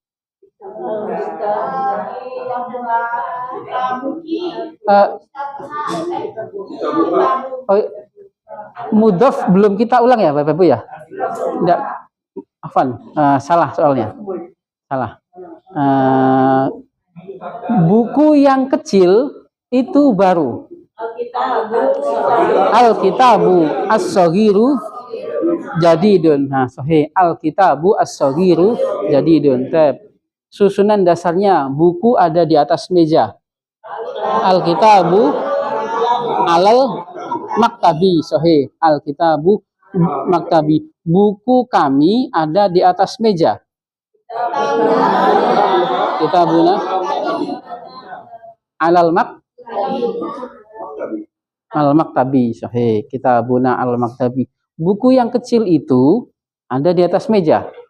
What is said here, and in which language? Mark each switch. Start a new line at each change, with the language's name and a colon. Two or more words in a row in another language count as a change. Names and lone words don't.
Indonesian: Mudhof belum kita ulang ya Bapak Ibu ya? Tidak, afwan, salah soalnya. Salah. Buku yang kecil itu baru.
Arabic: الكتاب الصغير جديد. Nah, sahih. الكتاب الصغير جديد.
Indonesian: Susunan dasarnya buku ada di atas meja.
Arabic: الكتاب على المكتب. صحيح. الكتاب مكتبي.
Indonesian: Buku kami ada di atas meja.
Arabic: كتابنا على المكتب. صحيح. كتابنا على المكتب.
Indonesian: Buku yang kecil itu ada di atas meja.